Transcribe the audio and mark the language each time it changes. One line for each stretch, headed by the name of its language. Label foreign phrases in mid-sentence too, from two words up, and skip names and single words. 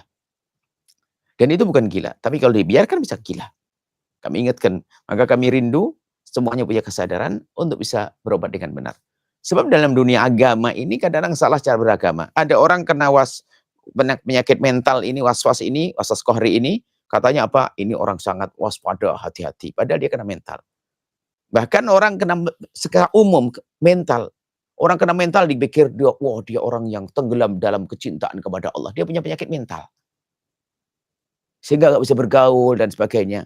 Indonesian: Dan itu bukan gila. Tapi kalau dibiarkan bisa gila. Kami ingatkan. Maka kami rindu semuanya punya kesadaran untuk bisa berobat dengan benar. Sebab dalam dunia agama ini kadang-kadang salah cara beragama. Ada orang kena penyakit mental ini, was-was ini, was-was qahri ini, katanya apa? Ini orang sangat waspada, hati-hati. Padahal dia kena mental. Bahkan orang kena secara umum mental. Orang kena mental dipikir dia, wah dia orang yang tenggelam dalam kecintaan kepada Allah. Dia punya penyakit mental. Sehingga nggak bisa bergaul dan sebagainya.